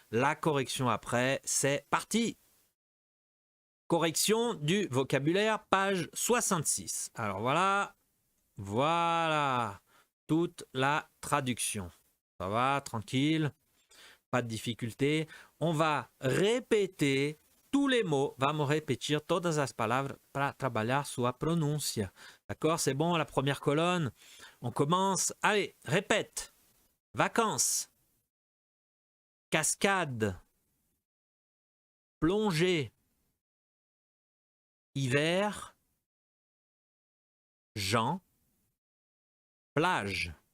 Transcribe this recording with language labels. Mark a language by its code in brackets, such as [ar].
[fr] La correction après. C'est parti! Correction du vocabulaire, page 66. Alors voilà. Voilà. Toute la traduction. Ça va, tranquille, pas de difficulté. On va répéter tous les mots. [pt] Vamos repetir todas as palavras para trabalhar sua pronúncia. [fr] D'accord? C'est bon, la première colonne. On commence. Allez, répète. Vacances. Cascade. Plongée. Hiver. Jean. Plage.